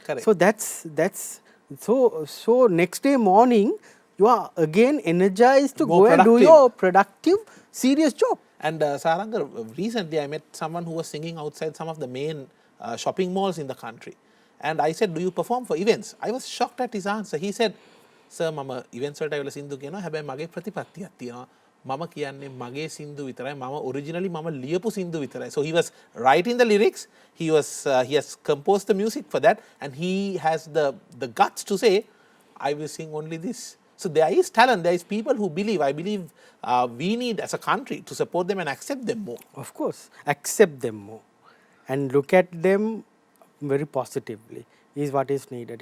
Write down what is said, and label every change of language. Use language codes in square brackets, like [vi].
[en] So that's so next day morning you are again energized to More go and do productive. your productive, serious job. And Saranga, recently I met someone who was singing outside some of the main shopping malls in the country. And I said, do you perform for events? I was shocked at his answer. He said, sir, [si] මම events වලට ඇවිල්ලා සින්දු කියනවා. හැබැයි මගේ ප්‍රතිපත්තියක් තියෙනවා. මම කියන්නේ මගේ සින්දු විතරයි. මම originally මම ලියපු සින්දු විතරයි. [en] So he was writing the lyrics. He has composed the music for that, and he has the guts to say, I will sing only this. So there is talent. There is people who believe. I believe we need as a country to support them and accept them more. Of course, accept them more and look at them very positively is what is needed.